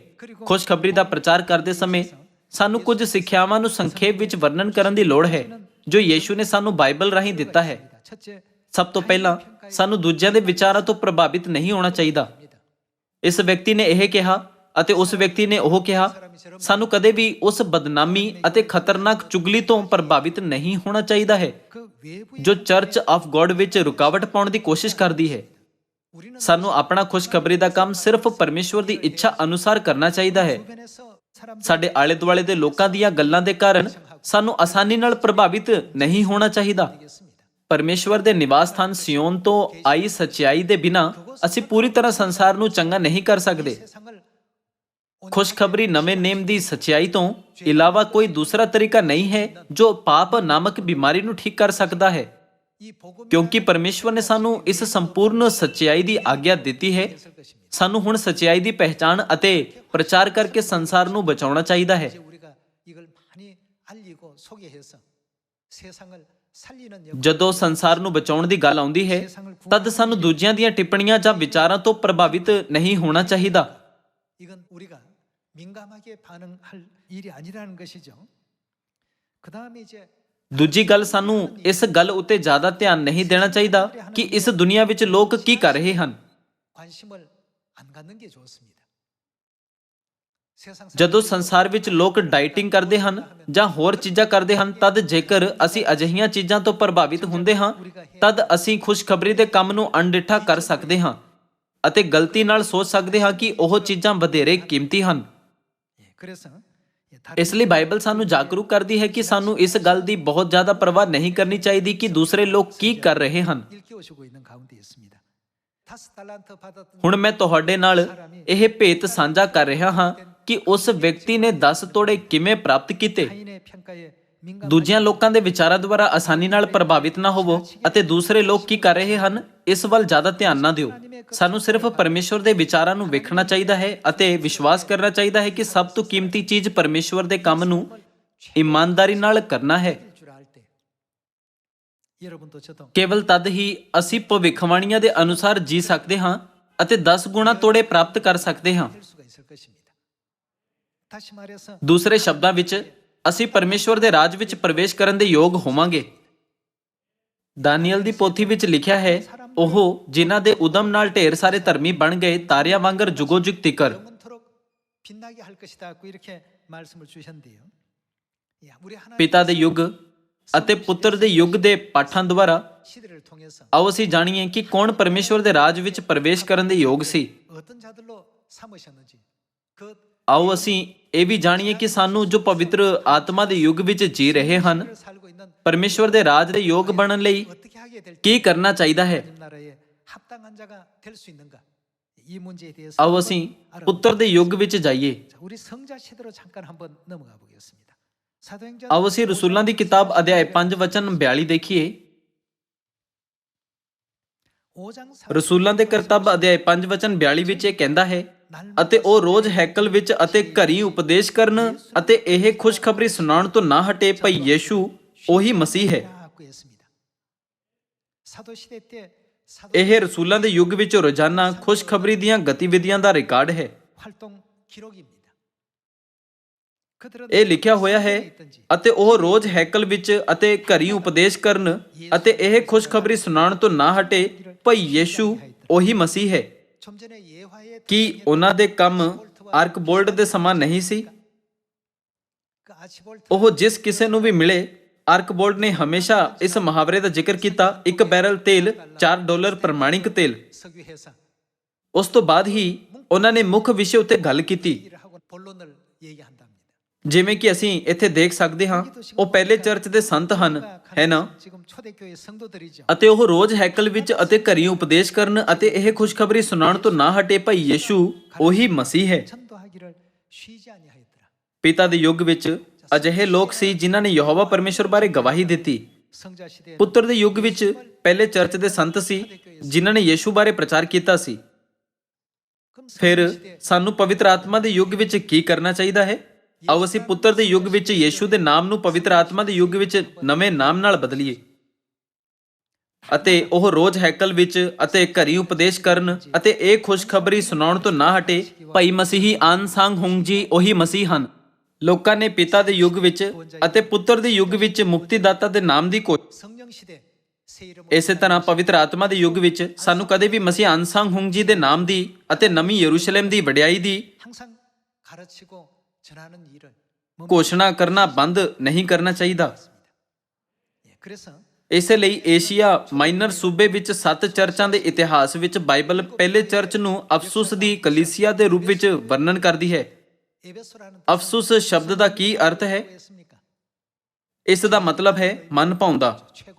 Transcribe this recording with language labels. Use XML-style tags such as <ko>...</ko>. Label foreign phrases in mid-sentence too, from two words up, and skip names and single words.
<pa>ਖੁਸ਼ਖਬਰੀ ਦਾ ਪ੍ਰਚਾਰ ਕਰਦੇ ਸਮੇਂ ਸਾਨੂੰ ਕੁਝ ਸਿੱਖਿਆਵਾਂ ਨੂੰ ਸੰਖੇਪ ਵਿੱਚ ਵਰਣਨ ਕਰਨ ਦੀ ਲੋੜ ਹੈ ਜੋ ਯੀਸ਼ੂ ਨੇ ਸਾਨੂੰ ਬਾਈਬਲ ਰਾਹੀਂ ਦਿੱਤਾ ਹੈ।</pa> <ko>첫째,</ko> <pa>ਸਭ ਤੋਂ ਪਹਿਲਾਂ ਸਾਨੂੰ ਦੂਜਿਆਂ ਦੇ ਵਿਚਾਰਾਂ ਤੋਂ ਪ੍ਰਭਾਵਿਤ ਨਹੀਂ ਹੋਣਾ ਚਾਹੀਦਾ। ਇਸ ਵਿਅਕਤੀ ਨੇ ਇਹ ਕਿਹਾ ਅਤੇ ਉਸ ਵਿਅਕਤੀ ਨੇ ਉਹ ਕਿਹਾ। ਸਾਨੂੰ ਕਦੇ ਵੀ ਉਸ ਬਦਨਾਮੀ ਅਤੇ ਖਤਰਨਾਕ ਚੁਗਲੀ ਤੋਂ ਪ੍ਰਭਾਵਿਤ ਨਹੀਂ ਹੋਣਾ ਚਾਹੀਦਾ ਹੈ</pa> <ko>그 외부의</ko> <pa>ਜੋ ਚਰਚ ਆਫ ਗੋਡ ਵਿੱਚ ਰੁਕਾਵਟ ਪਾਉਣ ਦੀ ਕੋਸ਼ਿਸ਼ ਕਰਦੀ ਹੈ।</pa> <ko>우리는</ko> <pa>ਸਾਨੂੰ ਆਪਣਾ ਖੁਸ਼ਖਬਰੀ ਦਾ ਕੰਮ ਸਿਰਫ ਪਰਮੇਸ਼ਵਰ ਦੀ ਇੱਛਾ ਅਨੁਸਾਰ ਕਰਨਾ ਚਾਹੀਦਾ ਹੈ।</pa> <ko>주변에서 사람들</ko> <pa>ਸਾਡੇ ਆਲੇ ਦੁਆਲੇ ਦੇ ਲੋਕਾਂ ਦੀਆਂ ਗੱਲਾਂ ਦੇ ਕਾਰਨ ਸਾਨੂੰ ਆਸਾਨੀ ਨਾਲ ਪ੍ਰਭਾਵਿਤ ਨਹੀਂ ਹੋਣਾ ਚਾਹੀਦਾ।</pa> <ko>되겠습니다.</ko> <pa>ਪਰਮੇਸ਼ਵਰ ਦੇ ਨਿਵਾਸ ਸਥਾਨ ਸਿਯੋਨ ਤੋਂ ਆਈ ਸੱਚਾਈ ਦੇ ਬਿਨਾਂ ਅਸੀਂ ਪੂਰੀ ਤਰ੍ਹਾਂ ਸੰਸਾਰ ਨੂੰ ਚੰਗਾ ਨਹੀਂ ਕਰ ਸਕਦੇ।</pa> <ko>세상을</ko> <pa>ਖੁਸ਼ਖਬਰੀ ਨਵੇਂ ਨੇਮ ਦੀ ਸੱਚਾਈ ਤੋਂ ਇਲਾਵਾ ਕੋਈ ਦੂਸਰਾ ਤਰੀਕਾ ਨਹੀਂ ਹੈ ਜੋ ਪਾਪ ਨਾਮਕ ਬਿਮਾਰੀ ਨੂੰ ਠੀਕ ਕਰ ਸਕਦਾ ਹੈ,</pa> <ko>이 복음이</ko> <pa>ਕਿਉਂਕਿ ਪਰਮੇਸ਼ਵਰ ਨੇ ਸਾਨੂੰ ਇਸ ਸੰਪੂਰਨ ਸੱਚਾਈ ਦੀ ਆਗਿਆ ਦਿੱਤੀ ਹੈ।</pa> <ko>있을 것입니다.</ko> <pa>ਸਾਨੂੰ ਹੁਣ ਸੱਚਾਈ ਦੀ ਪਹਿਚਾਣ ਅਤੇ ਪ੍ਰਚਾਰ ਕਰਕੇ ਸੰਸਾਰ ਨੂੰ ਬਚਾਉਣਾ ਚਾਹੀਦਾ ਹੈ।</pa> <ko>이제 우리가 이걸 많이 알리고 소개해서 세상을 살리는 역할</ko> <pa>ਜਦੋਂ ਸੰਸਾਰ ਨੂੰ ਬਚਾਉਣ ਦੀ ਗੱਲ ਆਉਂਦੀ ਹੈ, ਤਦ ਸਾਨੂੰ ਦੂਜਿਆਂ ਦੀਆਂ ਟਿੱਪਣੀਆਂ ਜਾਂ ਵਿਚਾਰਾਂ ਤੋਂ ਪ੍ਰਭਾਵਿਤ ਨਹੀਂ ਹੋਣਾ ਚਾਹੀਦਾ।</pa> <ko>이건 우리가 민감하게 반응할 일이 아니라는 것이죠. 그다음에 이제</ko> <pa>ਦੂਜੀ ਗੱਲ, ਸਾਨੂੰ ਇਸ ਗੱਲ ਉੱਤੇ ਜ਼ਿਆਦਾ ਧਿਆਨ ਨਹੀਂ ਦੇਣਾ ਚਾਹੀਦਾ ਕਿ ਇਸ ਦੁਨੀਆ ਵਿੱਚ ਲੋਕ ਕੀ ਕਰ ਰਹੇ ਹਨ।</pa> <ko>관심을 안 갖는 게 좋습니다. 세상</ko> <pa>ਜਦੋਂ ਸੰਸਾਰ ਵਿੱਚ ਲੋਕ ਡਾਈਟਿੰਗ ਕਰਦੇ ਹਨ ਜਾਂ ਹੋਰ ਚੀਜ਼ਾਂ ਕਰਦੇ ਹਨ, ਤਦ ਜੇਕਰ ਅਸੀਂ ਅਜਿਹੀਆਂ ਚੀਜ਼ਾਂ ਤੋਂ ਪ੍ਰਭਾਵਿਤ ਹੁੰਦੇ ਹਾਂ, ਤਦ ਅਸੀਂ ਖੁਸ਼ਖਬਰੀ ਦੇ ਕੰਮ ਨੂੰ ਅਣਡਿੱਠਾ ਕਰ ਸਕਦੇ ਹਾਂ ਅਤੇ ਗਲਤੀ ਨਾਲ ਸੋਚ ਸਕਦੇ ਹਾਂ ਕਿ ਉਹ ਚੀਜ਼ਾਂ ਵਧੇਰੇ ਕੀਮਤੀ ਹਨ।</pa> <ko>그래서</ko> <pa>ਇਸ ਲਈ ਬਾਈਬਲ ਸਾਨੂੰ ਜਾਗਰੂਕ ਕਰਦੀ ਹੈ ਕਿ ਸਾਨੂੰ ਇਸ ਗੱਲ ਦੀ ਬਹੁਤ ਜ਼ਿਆਦਾ ਪਰਵਾਹ ਨਹੀਂ ਕਰਨੀ ਚਾਹੀਦੀ ਕਿ ਦੂਸਰੇ ਲੋਕ ਕੀ ਕਰ ਰਹੇ ਹਨ।</pa> <ko>일깨우시고 있는 가운데 있습니다. 5달란트 받았던</ko> <pa>ਹੁਣ ਮੈਂ ਤੁਹਾਡੇ ਨਾਲ ਇਹ ਭੇਤ ਸਾਂਝਾ ਕਰ ਰਿਹਾ ਹਾਂ ਕਿ ਉਸ ਵਿਅਕਤੀ ਨੇ 10 ਤੋੜੇ ਕਿਵੇਂ ਪ੍ਰਾਪਤ ਕੀਤੇ।</pa> <ko>타인의 평가에 민감</ko> <pa>ਦੂਜਿਆਂ ਲੋਕਾਂ ਦੇ ਵਿਚਾਰਾਂ ਦੁਆਰਾ ਆਸਾਨੀ ਨਾਲ ਪ੍ਰਭਾਵਿਤ ਨਾ ਹੋਵੋ ਅਤੇ ਦੂਸਰੇ ਲੋਕ ਕੀ ਕਰ ਰਹੇ ਹਨ, ਇਸ ਵੱਲ ਜ਼ਿਆਦਾ ਧਿਆਨ ਨਾ ਦਿਓ। ਸਾਨੂੰ ਸਿਰਫ ਪਰਮੇਸ਼ਵਰ ਦੇ ਵਿਚਾਰਾਂ ਨੂੰ ਵੇਖਣਾ ਚਾਹੀਦਾ ਹੈ ਅਤੇ ਵਿਸ਼ਵਾਸ ਕਰਨਾ ਚਾਹੀਦਾ ਹੈ ਕਿ ਸਭ ਤੋਂ ਕੀਮਤੀ ਚੀਜ਼ ਪਰਮੇਸ਼ਵਰ ਦੇ ਕੰਮ ਨੂੰ ਇਮਾਨਦਾਰੀ ਨਾਲ ਕਰਨਾ ਹੈ।</pa> <ko>줄 알 때 여러분도 저도</ko> <pa>ਕੇਵਲ ਤਦ ਹੀ ਅਸੀਂ ਭਵਿੱਖਬਾਣੀਆਂ ਦੇ ਅਨੁਸਾਰ ਜੀ ਸਕਦੇ ਹਾਂ ਅਤੇ 10 ਗੁਣਾ ਤੋੜੇ ਪ੍ਰਾਪਤ ਕਰ ਸਕਦੇ ਹਾਂ।</pa> <ko>될 수가 있을 것입니다. 다시 말해서</ko> <pa>ਦੂਸਰੇ ਸ਼ਬਦਾਂ ਵਿੱਚ ਅਸੀਂ ਪਰਮੇਸ਼ਵਰ ਦੇ ਰਾਜ ਵਿੱਚ ਪ੍ਰਵੇਸ਼ ਕਰਨ ਦੇ ਯੋਗ ਹੋਵਾਂਗੇ। ਦਾਨੀਏਲ ਦੀ ਪੋਥੀ ਵਿੱਚ ਲਿਖਿਆ ਹੈ, ਉਹ ਜਿਨ੍ਹਾਂ ਦੇ ਉਦਮ ਨਾਲ ਢੇਰ ਸਾਰੇ ਧਰਮੀ ਬਣ ਗਏ, ਤਾਰਿਆਂ ਵਾਂਗਰ ਜੁਗੋ ਜੁਗ ਤਿਕਰ।</pa> <ko>영원토록 빛나게 할 것이다. 고 이렇게 말씀을 주셨는데요. 야, 우리 하나님</ko> <pa>ਪਿਤਾ ਦੇ ਯੁੱਗ ਅਤੇ ਪੁੱਤਰ ਦੇ ਯੁੱਗ ਦੇ ਪਾਠਾਂ ਦੁਆਰਾ</pa> <ko>시대를 통해서</ko> <pa>ਆਓ ਅਸੀਂ ਜਾਣੀਏ ਕਿ ਕੌਣ ਪਰਮੇਸ਼ਵਰ ਦੇ ਰਾਜ ਵਿੱਚ ਪ੍ਰਵੇਸ਼ ਕਰਨ ਦੇ ਯੋਗ ਸੀ।</pa> <ko>어떤 자들로 삼으셨는지 그</ko> <pa>ਆਓ ਅਸੀਂ ਇਹ ਵੀ ਜਾਣੀਏ ਕਿ ਸਾਨੂੰ ਜੋ ਪਵਿੱਤਰ ਆਤਮਾ ਦੇ ਯੁੱਗ ਵਿੱਚ ਜੀ ਰਹੇ ਹਨ,</pa> <ko>를 살고 있는</ko> <pa>ਪਰਮੇਸ਼ਵਰ ਦੇ ਰਾਜ ਦੇ ਯੋਗ ਬਣਨ ਲਈ</pa> <ko>어떻게 하게 될지</ko> <pa>ਕੀ ਕਰਨਾ ਚਾਹੀਦਾ ਹੈ।</pa> <ko>하나님 나라에 합당한 자가 될 수 있는가? 이 문제에 대해서</ko> <pa>ਆਓ ਅਸੀਂ ਪੁੱਤਰ ਦੇ ਯੁੱਗ ਵਿੱਚ ਜਾਈਏ।</pa> <ko>자, 우리 성자 시대로 잠깐 한번 넘어가 보겠습니다. 사도행전</ko> <pa>ਆਓ ਅਸੀਂ ਰਸੂਲਾਂ ਦੀ ਕਿਤਾਬ ਅਧਿਆਇ 5 ਵਚਨ 42 ਦੇਖੀਏ।</pa> <ko>5장</ko> <pa>ਰਸੂਲਾਂ ਦੇ ਕਰਤੱਵ ਅਧਿਆਇ 5 ਵਚਨ 42 ਵਿੱਚ ਇਹ ਕਹਿੰਦਾ ਹੈ, ਅਤੇ ਉਹ ਰੋਜ਼ ਹੈਕਲ ਵਿੱਚ ਅਤੇ ਘਰੀ ਉਪਦੇਸ਼ ਕਰਨ ਅਤੇ ਇਹ ਖੁਸ਼ਖਬਰੀ ਸੁਣਾਉਣ ਤੋਂ ਨਾ ਹਟੇ ਭਈ ਯੀਸ਼ੂ ਉਹੀ ਮਸੀਹ ਹੈ।</pa> <ko>하고 있습니다. 사도 시대 때 사도</ko> <pa>ਇਹ ਰਸੂਲਾਂ ਦੇ ਯੁੱਗ ਵਿੱਚ ਰੋਜ਼ਾਨਾ ਖੁਸ਼ਖਬਰੀ ਦੀਆਂ ਗਤੀਵਿਧੀਆਂ ਦਾ ਰਿਕਾਰਡ ਹੈ।</pa> <ko>활동 기록입니다. 그들은</ko> <pa>ਇਹ ਲਿਖਿਆ ਹੋਇਆ ਹੈ, ਅਤੇ ਉਹ ਰੋਜ਼ ਹੈਕਲ ਵਿੱਚ ਅਤੇ ਘਰੀ ਉਪਦੇਸ਼ ਕਰਨ ਅਤੇ ਇਹ ਖੁਸ਼ਖਬਰੀ ਸੁਣਾਉਣ ਤੋਂ ਨਾ ਹਟੇ ਭਈ ਯੀਸ਼ੂ ਉਹੀ ਮਸੀਹ ਹੈ।</pa> <ko>좀 전에 예화의</ko> <pa>ਕੀ ਉਹਨਾਂ ਦੇ ਕੰਮ ਆਰਕਬੋਲਡ ਦੇ ਸਮਾਂ ਨਹੀਂ ਸੀ।</pa> <ko>그 아치볼트</ko> <pa>ਉਹ ਜਿਸ ਕਿਸੇ ਨੂੰ ਵੀ ਮਿਲੇ, ਆਰਕਬੋਲਡ ਨੇ ਹਮੇਸ਼ਾ ਇਸ ਮੁਹਾਵਰੇ ਦਾ ਜ਼ਿਕਰ ਕੀਤਾ, 1 ਬੈਰਲ ਤੇਲ $4 ਪ੍ਰਮਾਣਿਕ ਤੇਲ।</pa> <ko>석유 회사</ko> <pa>ਉਸ ਤੋਂ ਬਾਅਦ ਹੀ ਉਹਨਾਂ ਨੇ ਮੁੱਖ ਵਿਸ਼ੇ ਉੱਤੇ ਗੱਲ ਕੀਤੀ।</pa> <ko>일을 하고 본론을 얘기한답니다.</ko> <pa>ਜਿਵੇਂ ਕਿ ਅਸੀਂ ਇੱਥੇ ਦੇਖ ਸਕਦੇ ਹਾਂ, ਉਹ ਪਹਿਲੇ ਚਰਚ ਦੇ ਸੰਤ ਹਨ, ਹੈ ਨਾ?</pa> <ko>지금 초대교회 성도들이죠.</ko> <pa>ਅਤੇ ਉਹ ਰੋਜ਼ ਹੈਕਲ ਵਿੱਚ ਅਤੇ ਘਰੀਂ ਉਪਦੇਸ਼ ਕਰਨ ਅਤੇ ਇਹ ਖੁਸ਼ਖਬਰੀ ਸੁਣਾਉਣ ਤੋਂ ਨਾ ਹਟੇ। ਭਾਈ ਯੀਸ਼ੂ ਉਹੀ ਮਸੀਹ ਹੈ।</pa> <ko>전도하기를 쉬지 아니하였더라.</ko> <pa>ਪਿਤਾ ਦੇ ਯੁੱਗ ਵਿੱਚ ਅਜਿਹੇ ਲੋਕ ਸੀ ਜਿਨ੍ਹਾਂ ਨੇ ਯਹੋਵਾ ਪਰਮੇਸ਼ਰ ਬਾਰੇ ਗਵਾਹੀ ਦਿੱਤੀ।</pa> <ko>성자 시대</ko> <pa>ਪੁੱਤਰ ਦੇ ਯੁੱਗ ਵਿੱਚ ਪਹਿਲੇ ਚਰਚ ਦੇ ਸੰਤ ਸੀ ਜਿਨ੍ਹਾਂ ਨੇ ਯੀਸ਼ੂ ਬਾਰੇ ਪ੍ਰਚਾਰ ਕੀਤਾ ਸੀ। ਫਿਰ ਸਾਨੂੰ ਪਵਿੱਤਰ ਆਤਮਾ ਦੇ ਯੁੱਗ ਵਿੱਚ ਕੀ ਕਰਨਾ ਚਾਹੀਦਾ ਹੈ? ਆਓ ਅਸੀਂ ਪੁੱਤਰ ਦੇ ਯੁੱਗ ਵਿੱਚ ਯੀਸ਼ੂ ਦੇ ਨਾਮ ਨੂੰ ਪਵਿੱਤਰ ਆਤਮਾ ਦੇ ਯੁੱਗ ਵਿੱਚ ਨਵੇਂ ਨਾਮ ਨਾਲ ਬਦਲੀਏ ਅਤੇ ਉਹ ਰੋਜ਼ ਹੈਕਲ ਵਿੱਚ ਅਤੇ ਘਰੀ ਉਪਦੇਸ਼ ਕਰਨ ਅਤੇ ਇਹ ਖੁਸ਼ਖਬਰੀ ਸੁਣਾਉਣ ਤੋਂ ਨਾ ਹਟੇ। ਭਾਈ ਮਸੀਹੀ ਆਨ ਸਾਂਗ ਹੁੰਗ ਜੀ ਉਹੀ ਮਸੀਹ ਹਨ। ਲੋਕਾਂ ਨੇ ਪਿਤਾ ਦੇ ਯੁੱਗ ਵਿੱਚ ਅਤੇ ਪੁੱਤਰ ਦੇ ਯੁੱਗ ਵਿੱਚ ਮੁਕਤੀਦਾਤਾ ਦੇ ਨਾਮ ਦੀ</pa> <ko>성령 시대 새 이름으로</ko> <pa>ਇਸੇ ਤਰ੍ਹਾਂ ਪਵਿੱਤਰ ਆਤਮਾ ਦੇ ਯੁੱਗ ਵਿੱਚ ਸਾਨੂੰ ਕਦੇ ਵੀ ਮਸੀਹ ਆਨ ਸਾਂਗ ਹੁੰਗ ਜੀ ਦੇ ਨਾਮ ਦੀ ਅਤੇ ਨਵੀਂ ਯਰੂਸ਼ਲਮ ਦੀ ਵਡਿਆਈ ਦੀ</pa> <ko>항상 가르치고 전하는 일을</ko> <pa>ਘੋਸ਼ਣਾ ਕਰਨਾ ਬੰਦ ਨਹੀਂ ਕਰਨਾ ਚਾਹੀਦਾ।</pa> <ko>예, 그래서</ko> <pa>ਇਸੇ ਲਈ ਏਸ਼ੀਆ ਮਾਈਨਰ ਸੂਬੇ ਵਿੱਚ 7 ਚਰਚਾਂ ਦੇ ਇਤਿਹਾਸ ਵਿੱਚ ਬਾਈਬਲ ਪਹਿਲੇ ਚਰਚ ਨੂੰ ਅਫਸੁਸ ਦੀ ਕਲੀਸਿਆ ਦੇ ਰੂਪ ਵਿੱਚ ਵਰਣਨ ਕਰਦੀ ਹੈ।</pa> <ko>에베소라는</ko> <pa>ਅਫਸੁਸ ਸ਼ਬਦ ਦਾ ਕੀ ਅਰਥ ਹੈ?</pa> <ko>뜻이었습니까?</ko> <pa>ਇਸ ਦਾ ਮਤਲਬ ਹੈ ਮਨ ਭਾਉਂਦਾ,</pa> <ko>최고</ko>